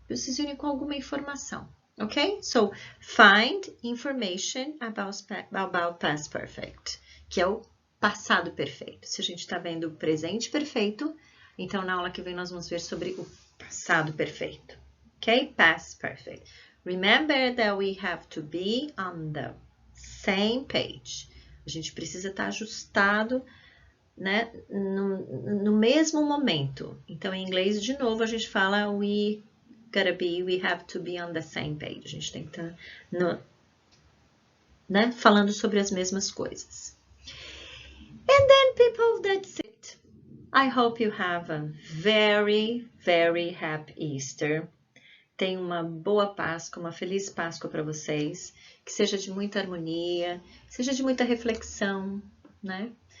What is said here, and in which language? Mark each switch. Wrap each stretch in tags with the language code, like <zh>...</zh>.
<pt>Vocês virem com alguma informação, ok?</pt> <en>So, find information about Past Perfect,</en> <pt>que é o passado perfeito. Se a gente está vendo o presente perfeito, então na aula que vem nós vamos ver sobre o passado perfeito.</pt> <en>Ok? Past perfect. Remember that we have to be on the same page.</en> <pt>A gente precisa estar ajustado, né, no mesmo momento. Então, em inglês, de novo, a gente fala</pt> <en>we have to be on the same page.</en> <pt>A gente tem que estar né, falando sobre as mesmas coisas.</pt> <en>And then, people, that's it. I hope you have a very, very happy Easter.</en> <pt>Tenha uma boa Páscoa, uma feliz Páscoa para vocês, que seja de muita harmonia, seja de muita reflexão, né?</pt>